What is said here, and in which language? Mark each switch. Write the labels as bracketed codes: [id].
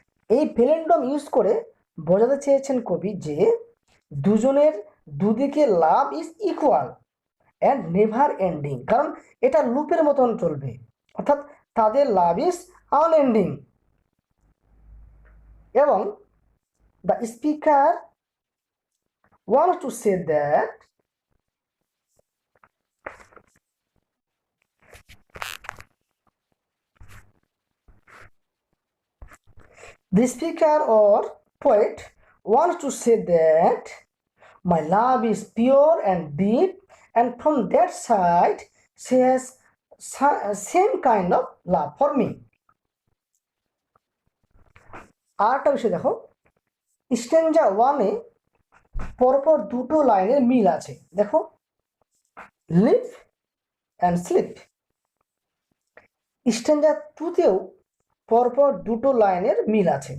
[bn] এই palindrome use করে বোঝাতে চেয়েছেন কবি যে দুজনের দুদিকে [en] love is equal and never ending, [bn] কারণ এটা লুপের মতন চলবে, অর্থাৎ তাদের লাভ ইজ আনএন্ডিং। [en] এবং the speaker wants to say that the speaker or poet wants to say that my love is pure and deep, and from that side she has same kind of love for me. [bn] আরেকটা বিষয় দেখো, স্ট্যাঞ্জা ওয়ানে পরপর দুটো লাইনের মিল আছে। দেখো live and sleep. স্ট্যাঞ্জা টুতেও পরপর দুটো লাইনের মিল আছে।